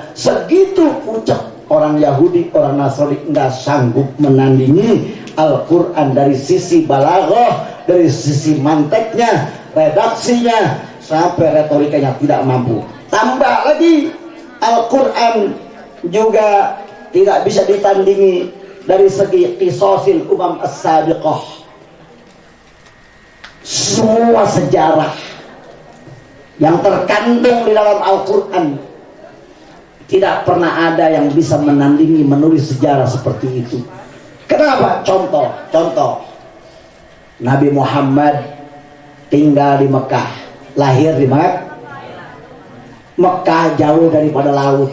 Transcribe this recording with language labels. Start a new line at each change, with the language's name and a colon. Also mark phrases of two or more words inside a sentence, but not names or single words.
Indonesian: Segitu puncak orang Yahudi, orang Nasrani nggak sanggup menandingi Al-Quran dari sisi balaghah, dari sisi manteknya, redaksinya, sampai retorikanya tidak mampu. Tambah lagi Al-Quran juga tidak bisa ditandingi dari segi
Arabic: قصص الأمم السابقة.
Indonesian: Semua sejarah yang terkandung di dalam Al-Quran tidak pernah ada yang bisa menandingi menulis sejarah seperti itu. Kenapa? Contoh Nabi Muhammad tinggal di Mekah, lahir di Mekah, jauh daripada laut.